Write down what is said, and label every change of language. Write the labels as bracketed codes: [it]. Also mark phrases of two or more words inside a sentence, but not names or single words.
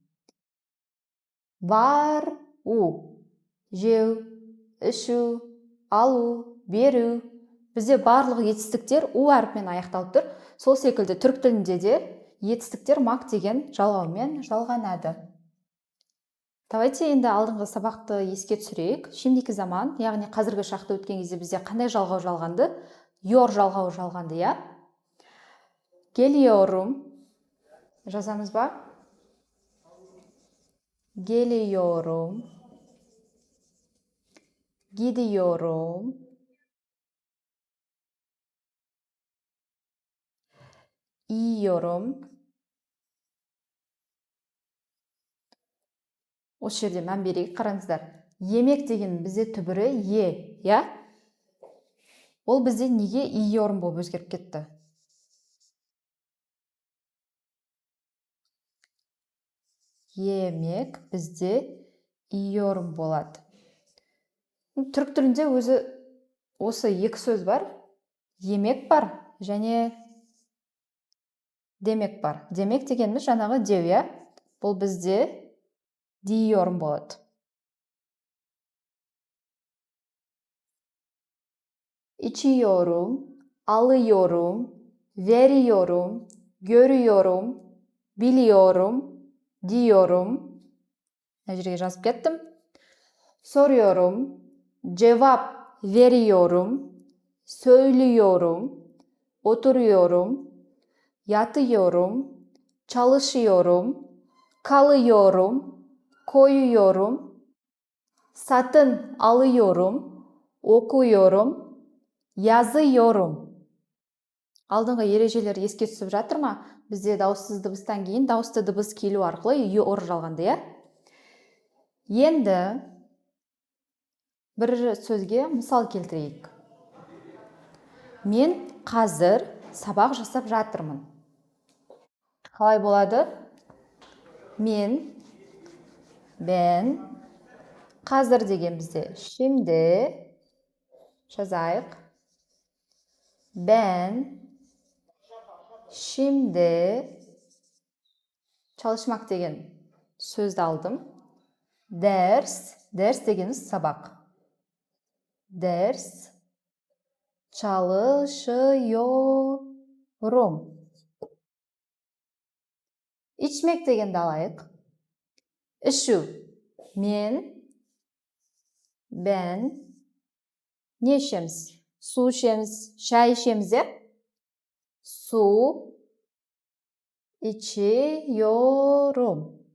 [kk] Бар, у, жеу, ішу, алу, беру. Бізде барлық етістіктер у әріпімен аяқталып тұр. Сол секілді түрік тілінде де етістіктер мак деген жалғаумен жалғанады. Давайте енді алдыңғы сабақты еске түсірейік. [tr] Şimdiki zaman, [kk] яғни қазіргі шақты өткен кезде бізде қандай жалғау жалғанды? Yor жалғауы жалғанды, я? Geliyorum. Жазамыз ба? [tr] Geliyorum. Gidiyorum. Yiyorum. [kk] Осы жерде мән берейік, қараңыздар. Емек деген бізде түбірі е, я? Ол бізде неге yiyorum болып өзгеріп кетті? Емек бізде yiyorum болады. Түрік тілінде өзі осы екі сөз бар. Емек бар және демек бар. Демек дегеніміз жаңағы деу, я? Бұл бізде diyorum болады. [tr] İçiyorum, alıyorum, veriyorum, görüyorum, biliyorum, diyorum. [kk] Мына жерге жазып кеттім. [tr] Soruyorum, cevap veriyorum, söylüyorum, oturuyorum, yatıyorum, çalışıyorum, kalıyorum, koyuyorum, satın alıyorum, okuyorum, yazıyorum. [kk] Алдыңғы ережелер еске түсіп жатыр ма? Бізде дауыссыз дыбыстан кейін дауысты дыбыс келу арқылы yor жалғанды, я? Енді бір сөзге мысал келтірейік. Мен қазір сабақ жасап жатырмын. Қалай болады? Мен, ben, қазір деген бізде şimdi жазайық. [tr] Ben şimdi çalışmak [kk] деген сөзді алдым. Ders дегеніміз сабақ. [tr] Ders çalışıyorum. [kk] İçmek дегенді алайық. Ішу. Ben не ішеміз? Су ішеміз, шай ішеміз, е? [tr] Su içiyorum.